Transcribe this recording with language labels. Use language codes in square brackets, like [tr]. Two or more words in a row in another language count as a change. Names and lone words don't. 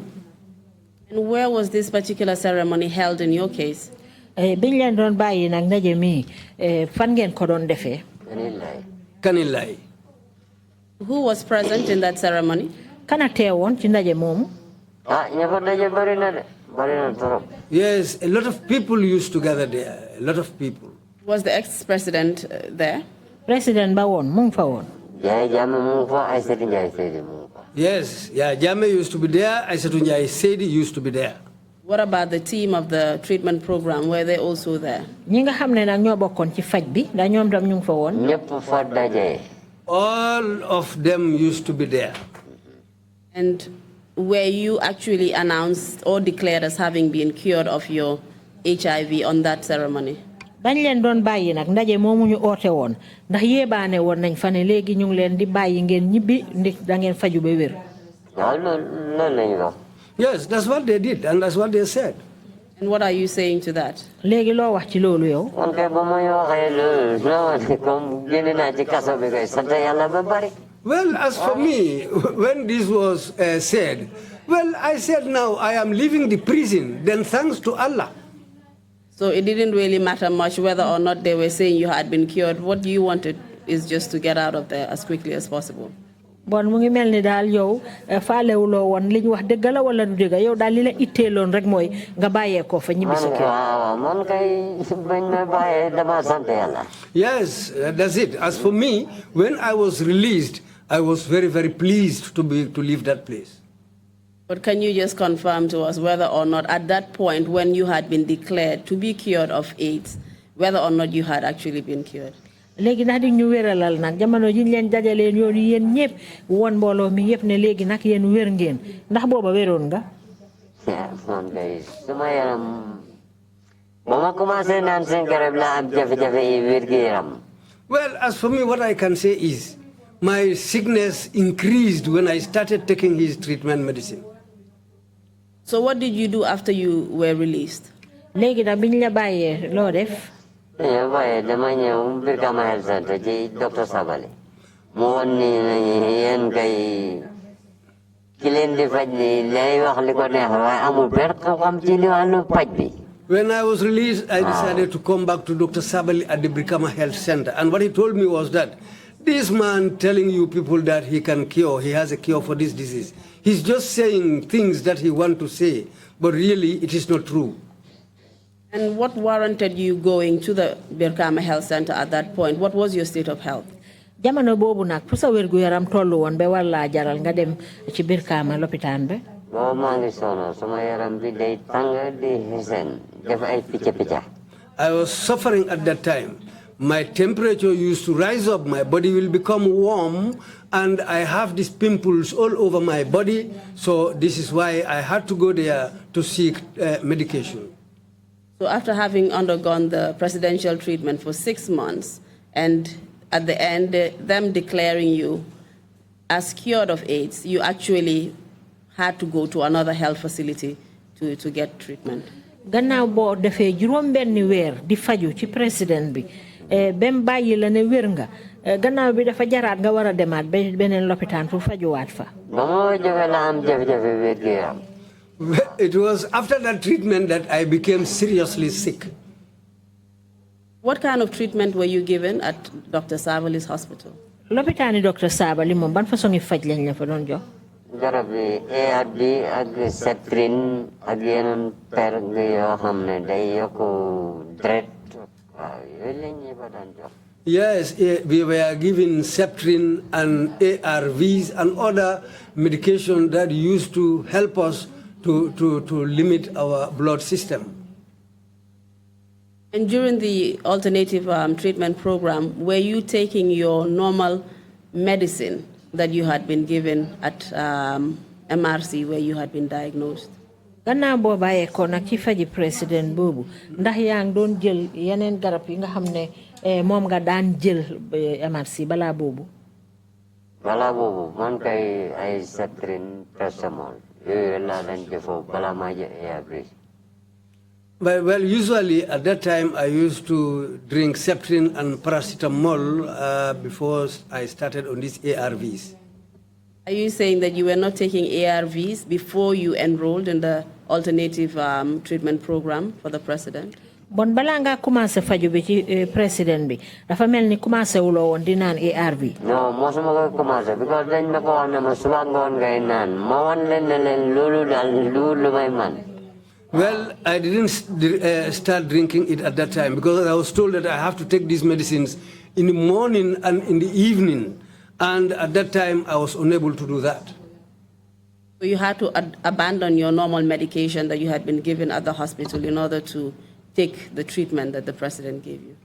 [en] And where was this particular ceremony held in your case? [wo] Biñ leen doon bàyyi nag ndaje mi fan ngeen ko doon defee. Kanilai. [en] Who was present in that ceremony? [wo] Kana teewoon ci ndaje moomu. Ña fa daje bari na de. [en] Yes, a lot of people used to gather there, a lot of people. Was the ex-president there? [wo] President ba woon mu ngi fa woon. [en] Yes, yeah, Jammeh used to be there, Aïssatou Ndiaye Seydi used to be there. What about the team of the treatment program? Were they also there? [wo] Ñi nga xam ne nag ñoo bokkoon ci faj bi da ñoom tam ñu ngi fa woon. Ñëpp fa daje. [en] All of them used to be there. And were you actually announced or declared as having been cured of your HIV on that ceremony? [wo] Bañ leen doon bàyyi nag ndaje moomu ñu oote woon ndax yéebaane woon nañ fa ne léegi ñu ngi leen di bàyyi ngeen ñibbi ndi da ngeen faju ba wér. [en] Yes, that's what they did, and that's what they said. And what are you saying to that? [wo] léegi loo wax ci loolu yow. [en] Well, as for me, when this was said, well, I said now I am leaving the prison, then thanks to Allah. So it didn't really matter much whether or not they were saying you had been cured. What you wanted is just to get out of there as quickly as possible. [wo] Bon mu ngi melni dal yow faalewuloo woon li ñu wax dëgg la wala du dëgg yow daal li la itteeloon rek mooy nga bàyyee ko fa ñibbi sa kër. [en] Yes, that's it. As for me, when I was released, I was very, very pleased to leave that place. But can you just confirm to us whether or not at that point when you had been declared to be cured of AIDS, whether or not you had actually been cured? [wo] Léegi ndax di ñu wéralal nag jamono ji ñu leen dajaleen yoon yéen ñëpp woon mbooloo mi yëpp ne léegi nag yéen wér ngeen ndax booba wéroon nga. Man kay suma yaram ba ma commencé naan seen garab la am jafe-jafe yi wér gi yaram. [en] Well, as for me, what I can say is my sickness increased when I started taking his treatment medicine. So what did you do after you were released? [wo] Léegi nag biñ la bàyyee loo def. Dama ñëw mbir kama [en] health center [wo] ci docteur Sabali mu woon ni yéen kay ki leen di faj ni lay wax li ko neex waaye amul benn xam-xam ci li wàllu paj bi. [en] When I was released, I decided to come back to Dr. Sabali at the Brikama Health Center. And what he told me was that this man telling you people that he can cure, he has a cure for this disease. He's just saying things that he wants to say, but really it is not true. And what warranted you going to the Brikama Health Center at that point? What was your state of health? [wo] Jamono boobu nag fu sa wérgu yaram tollu woon ba walla jaral nga dem ci Brikama lopitaan ba. Boo maa ngi sono sama yaram bi day tàng di xesen def ay picca. [en] I was suffering at that time. My temperature used to rise up, my body will become warm, and I have these pimples all over my body. So this is why I had to go there to seek medication. So after having undergone the presidential treatment for 6 months, and at the end, them declaring you as cured of AIDS, you actually had to go to another health facility to get treatment. [wo] Gannaaw boo defee juróom-benni weer di faju ci président bi bem bàyyi la ne wér nga gannaaw bi dafa jaraat nga war a demaat beneen lopitaan pour fajuwaat fa. Ba ma jóge la am jafe-jafe wér gi yaram. [en] It was after that treatment that I became seriously sick. What kind of treatment were you given at Dr. Savali's hospital? [wo] Lopitaani Dr. Sabali moom ban façon ngi faj lañ la fa doon jox. Garab yi ARV ak Septrin ak yeneen perg yoo xam ne day yokku deret waaw yooyu lañ ñu fa daan jox. [en] Yes, we were given Septrin and ARVs and other medication that used to help us to limit our blood system. And during the alternative treatment program, were you taking your normal medicine that you had been given at MRC where you had been diagnosed? [wo] Gannaaw boo bàyyee ko nag ci faji président boobu ndax yaa ngi doon jël yeneen garab yi nga xam ne moom nga daan jël MRC balaa boobu. Balaa boobu man kay ay Septrin paracetamol yooyu laa daan jëfoo balaa maa jël ARV. [en] Well, usually at that time I used to drink Septrin and paracetamol before I started on these ARVs. Are you saying that you were not taking ARVs before you enrolled in the alternative treatment program for the president? [wo] Bon balaa nga commencé faju bi ci président bi dafa mel ni commencé wuloo woon di naan ARV. Non mosuma ko commencé because dañ ma ko wax ne ma suba ngoon ngay naan ma wan leen ne leen loolu daal lu may man. [en] Well, I didn't start drinking it at that time because I was told that I have to take these medicines in the morning and in the evening. And at that time, I was unable to do that. So you had to abandon your normal medication that you had been given at the hospital in order to take the treatment that the president gave you.